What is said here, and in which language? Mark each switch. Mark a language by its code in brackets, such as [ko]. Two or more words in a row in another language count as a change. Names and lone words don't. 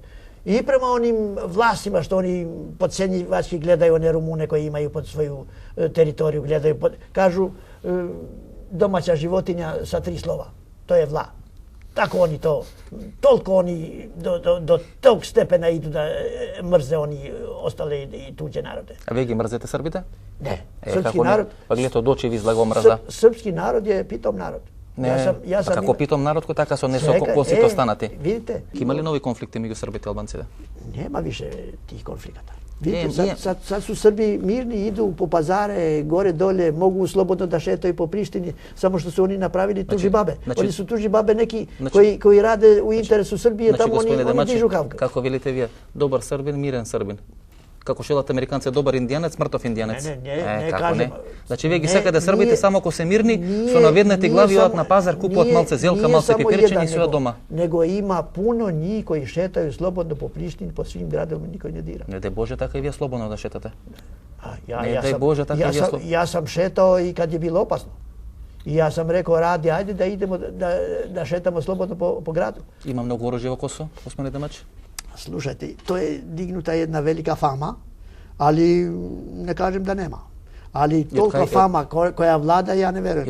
[sr] I prema onim vlastima što oni podcjenjivački gledaju one Rumune koji imaju pod svoju teritoriju, kažu domaća životinja sa 3 slova. To je vla. Tako oni toliko oni do tog stepena idu da mrze oni ostale i tuđe narode. [mk] A vi ги мрзете Србите? [sr] Ne. Srpski narod... [mk] Pa гледате од очи ви излаго мрза. [sr] Srpski narod je pitom narod. [mk] Не, како питом народ кој така со косите останати. [sr] Vidite? [mk] Има ли нови конфликти меѓу Србите и албанците? [sr] Nema više tih konflikata. Vidite, sad su Srbi mirni, idu po pazare, gore, dolje, mogu slobodno da šetaju po Prištini, samo što su oni napravili tuži babe. Oni su tuži babe neki koji rade u interesu Srbije, tamo oni dižu kavga. [mk] Како велите вие, добар Србин, мирен Србин. Како шелат американци, добар индијанец, мртов индијанец. Не, кажем. Значи вие ги сакате Србите само ако се мирни, со наведнати глави одат на пазар, купуваат малце зелка, малце пипирчиња и своја дома. Него има [sr] puno njih koji šetaju slobodno po Prištini, po svim gradovima, niko ne dira. [mk] Не дај Боже така и вие слободно да шетате. Не дај Боже така и вие. [sr] Ja sam šetao i kad je bilo opasno. I ja sam rekao, Radi, ajde da idemo da šetamo slobodno po gradu. [mk] Ima mnogo oružja во Косово, господине Демач? [sr] Slušajte, to je dignuta jedna velika fama, ali ne kažem da nema. Ali tolika fama koja vlada, ja ne verujem.